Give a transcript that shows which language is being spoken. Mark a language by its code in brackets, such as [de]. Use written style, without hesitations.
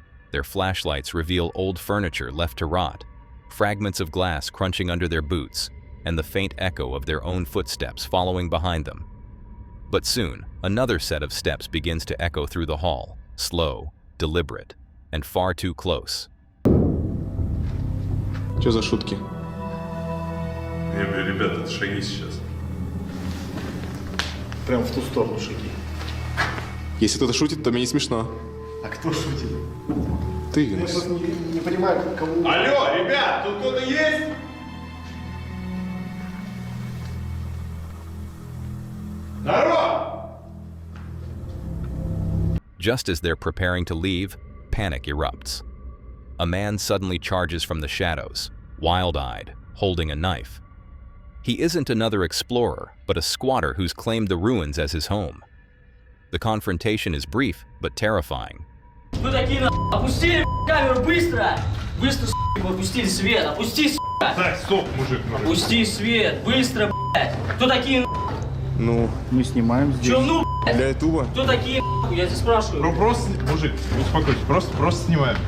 [en] Their flashlights reveal old furniture left to rot, fragments of glass crunching under their boots, and the faint echo of their own footsteps following behind them. But soon, another set of steps begins to echo through the hall, slow, deliberate, and far too close. [ru] Что за шутки? Не, ребята, это шаги сейчас. Прям в ту сторону шаги. Если кто-то шутит, то мне не смешно. А кто шутит? Ты, Я Игнас. просто не понимаю, кого... Алло, ребят, тут кто-то есть? Здорово! [en] Just as they're preparing to leave, panic erupts. A man suddenly charges from the shadows, wild-eyed, holding a knife. He isn't another explorer, but a squatter who's claimed the ruins as his home. The confrontation is brief, but terrifying. [ru] Вы такие, опустили камеру быстро! Быстро, сука, опустили свет, опусти, сука! Так, стоп, мужик. Опусти свет, быстро, блядь! Кто такие, Ну, Мы снимаем здесь. Чё, ну, блядь? для ютуба. Кто такие, я тебя спрашиваю? Ну просто, мужик, успокойся, просто снимаем.